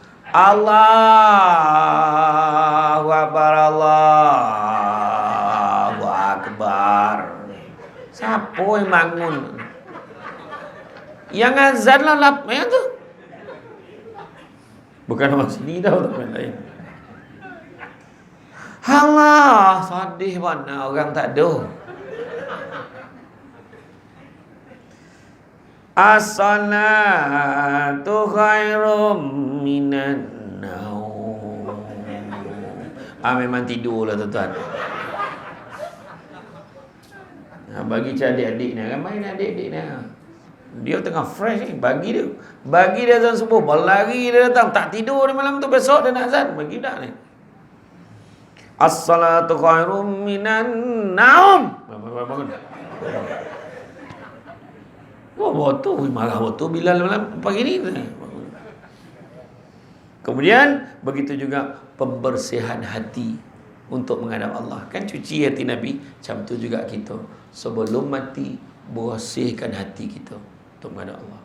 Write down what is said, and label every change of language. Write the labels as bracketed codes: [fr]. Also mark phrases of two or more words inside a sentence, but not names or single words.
[ar] الله أكبر، الله أكبر. [ms] Siapa yang bangun? Yang azan lah lap yang tu. Bukan orang sini dah, orang lain. Halah, sedih mana orang tak ada. [ar] الصلاة خير من النوم. [ms] Memang tidur lah tuan-tuan. Bagi adik-adik ni, ramai ni adik-adik ni. Dia tengah fresh ni, bagi dia azan subuh, berlari dia datang, tak tidur ni malam tu, besok dia nak azan, bagi dah ni. [ar] الصلاة خير من النوم. [ms] Bangun. Betul, marah betul Bilal malam pagi ni. Kemudian begitu juga pembersihan hati untuk menghadap Allah. Kan cuci hati Nabi, macam tu juga kita. Sebelum mati, bersihkan hati kita untuk menghadap Allah.